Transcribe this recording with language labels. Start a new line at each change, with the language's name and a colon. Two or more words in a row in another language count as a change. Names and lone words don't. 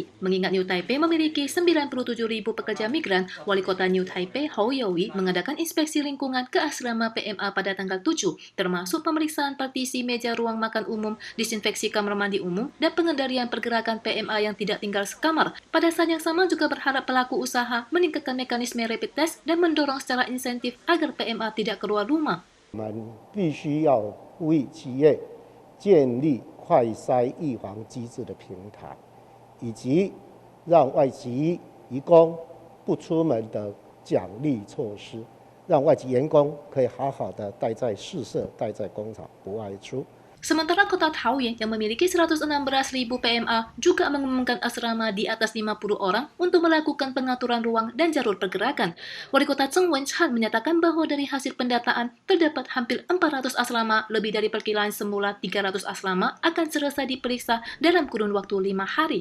Indonesian: Mengingat New Taipei memiliki 97.000 pekerja migran, Wali Kota New Taipei, Hou Youyi, mengadakan inspeksi lingkungan ke asrama PMA pada tanggal 7, termasuk pemeriksaan partisi meja ruang makan umum, disinfeksi kamar mandi umum, dan pengendalian pergerakan PMA yang tidak tinggal sekamar. Pada saat yang sama juga berharap pelaku usaha meningkatkan mekanisme
English: rapid test
Indonesian: dan mendorong secara insentif agar PMA tidak keluar rumah.
Chinese: 建立快筛预防机制的平台，以及让外籍移工不出门的奖励措施，让外籍员工可以好好的待在宿舍、待在工厂，不外出。
Indonesian: Sementara kota Taoyuan yang memiliki 116.000 PMA juga mengumumkan asrama di atas 50 orang untuk melakukan pengaturan ruang dan jalur pergerakan. Wali kota Cheng Wen-chan menyatakan bahwa dari hasil pendataan terdapat hampir 400 asrama, lebih dari perkiraan semula 300 asrama akan selesai diperiksa dalam kurun waktu 5 hari.